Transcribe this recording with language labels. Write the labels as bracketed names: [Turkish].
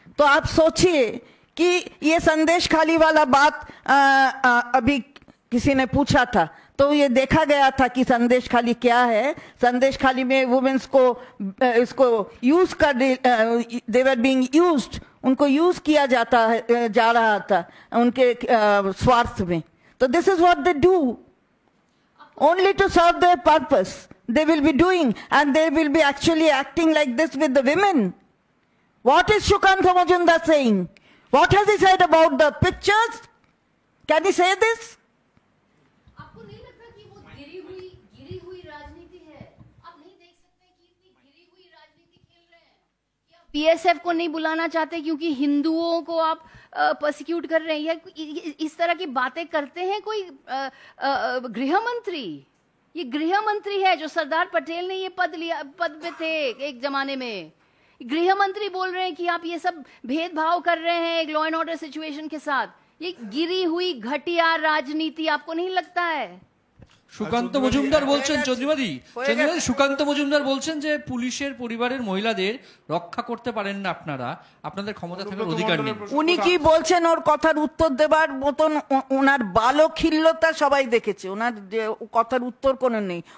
[Hindi] तो आप सोचिए कि ये संदेश खाली वाला बात अभी किसी ने पूछा था तो ये देखा गया था कि संदेश खाली क्या है। संदेश खाली में वुमेन्स को इसको यूज कर दे [English] were being used, [Hindi] उनको यूज किया जा रहा था उनके स्वार्थ में। [English] तो this is what they do only to serve their purpose. They will be doing and they will be actually acting like this with the women. What is Shukanta Majumdar saying? What has he said about the pictures? Can he say this? [Hindi] आपको नहीं लगता कि वो गिरी हुई राजनीति है? आप नहीं देख सकते कि इतनी गिरी हुई राजनीति खेल रहे हैं? कि आप बीएसएफ को नहीं बुलाना चाहते क्योंकि हिंदुओं को आप पर्सिक्यूट कर रहे हैं, या इस तरह की बातें करते हैं कोई गृह मंत्री? ये गृह मंत्री है, जो सरदार पटेल ने ये पद पे थे एक जमाने में। गृह मंत्री बोल रहे हैं कि आप ये सब भेदभाव कर रहे हैं एक लॉ एंड ऑर्डर सिचुएशन के साथ। ये गिरी हुई घटिया राजनीति आपको नहीं लगता है? [Bangla] সুকান্ত মজুমদার বলছেন, চন্দ্রিমাদি সুকান্ত মজুমদার বলছেন যে পুলিশের পরিবারের মহিলাদের রক্ষা করতে পারেন না আপনারা, আপনাদের ক্ষমতা থাকার অধিকার নেই। উনি কি বলছেন ওর কথার উত্তর দেবার মতন ওনার বালখিল্যতা সবাই দেখেছে, ওনার যে কথার উত্তর কোনো নেই।